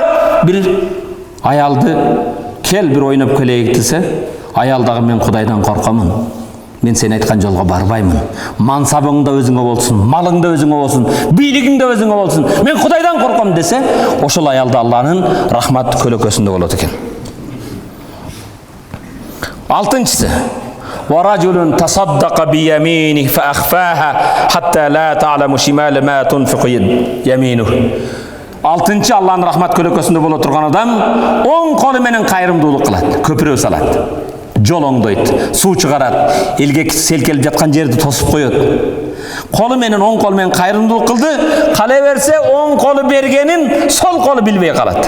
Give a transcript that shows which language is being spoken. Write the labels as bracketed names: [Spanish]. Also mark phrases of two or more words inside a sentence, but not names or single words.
[Kyrgyz] Бир аялды кел бир ойноп келейик десе, аял дагы мен Кудайдан коркомун. Мен сен айткан жолго барбаймын. Мансабың да өзүңө болсун, малың да өзүңө болсун, бийлигиң да өзүңө болсун. Мен Кудайдан корком десе, ошол аялда Алланын рахмат көлөкөсүндө болот экен. Алтынчысы, [Arabic] ورجل تصدق بيمينه فأخفاها حتى لا تعلم شمال ما تنفق يمينه. [Kyrgyz] Алтынчы Алланын рахмат көлөкөсүндө боло турган адам оң колу менен кайрымдуулук кылат, көпүрө салат, жол оңдойт, суу чыгарат, элге селкелип жаткан жерди тосуп коет. Колу менен, оң колу менен кайрымдуулук кылды, кала берсе оң колу бергенин сол колу билбей калат.